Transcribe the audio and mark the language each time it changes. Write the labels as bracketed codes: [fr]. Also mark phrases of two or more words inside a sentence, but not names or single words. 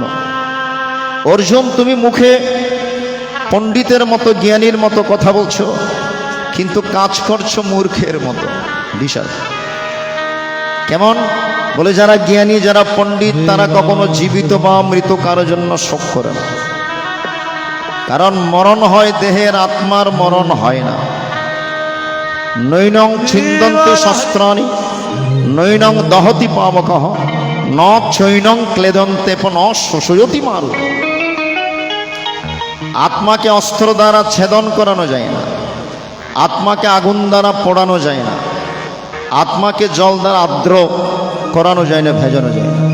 [bn] অর্জুন, তুমি মুখে পণ্ডিতের মতো জ্ঞানীর মতো কথা বলছো, কিন্তু কাজ করছো মূর্খের মতো। বিশাল কেমন? বলে যারা জ্ঞানী, যারা পণ্ডিত, তারা কখনো জীবিত বা মৃত কারোর জন্য শোক করে না। কারণ মরণ হয় দেহের, আত্মার মরণ হয় না। [sa] নৈনং ছিন্দন্তে শস্ত্রাণি নৈনং দহতি পাবকঃ ন চৈনং ক্লেদন্তে ন শোষয়তি মারু। [bn] আত্মাকে অস্ত্র দ্বারা ছেদন করানো যায় না, আত্মাকে আগুন দ্বারা পোড়ানো যায় না, আত্মাকে জল দ্বারা আর্দ্র করানো যায় না, ভেজানো যায় না।